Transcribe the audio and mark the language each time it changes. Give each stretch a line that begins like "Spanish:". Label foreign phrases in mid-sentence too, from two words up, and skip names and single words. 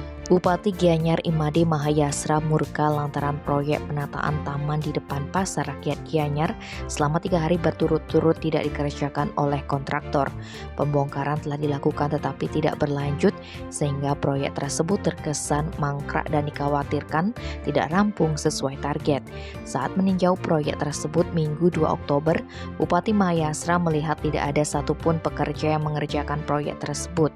Indonesian: Bupati Gianyar Imade Mahayasra murka lantaran proyek penataan taman di depan Pasar Rakyat Gianyar selama 3 hari berturut-turut tidak dikerjakan oleh kontraktor. Pembongkaran telah dilakukan tetapi tidak berlanjut sehingga proyek tersebut terkesan mangkrak dan dikhawatirkan tidak rampung sesuai target. Saat meninjau proyek tersebut Minggu 2 Oktober, Bupati Mahayasra melihat tidak ada satupun pekerja yang mengerjakan proyek tersebut.